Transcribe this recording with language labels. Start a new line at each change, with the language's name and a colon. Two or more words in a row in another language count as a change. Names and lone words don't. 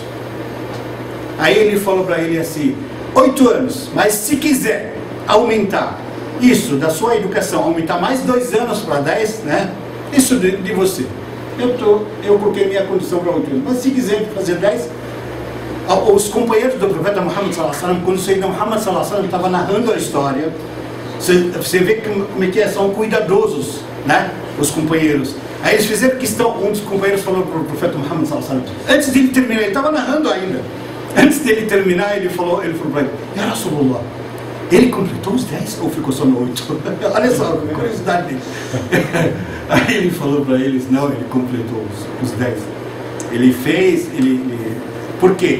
Portuguese: Aí ele falou para ele assim: 8 anos, mas se quiser aumentar isso da sua educação, aumentar mais 2 anos para 10, né? Isso de você. Eu coloquei minha condição para 8 anos. Mas se quiser fazer 10, os companheiros do profeta Muhammad
Arabic: صلى الله عليه وسلم,
Portuguese: quando o Sayyidina Muhammad
Arabic: صلى الله عليه وسلم
Portuguese: estava narrando a história, você vê como é que são cuidadosos, né? Os companheiros. Aí eles fizeram questão, um dos companheiros falou para o profeta Muhammad
Arabic: صلى الله عليه وسلم,
Portuguese: antes de ele terminar, ele estava narrando ainda. Antes dele terminar, ele falou para ele:
Arabic: يا رسول الله,
Portuguese: ele completou os 10 ou ficou só no 8? Olha só, a curiosidade dele. Aí ele falou para eles: não, ele completou os 10. Ele fez, por quê?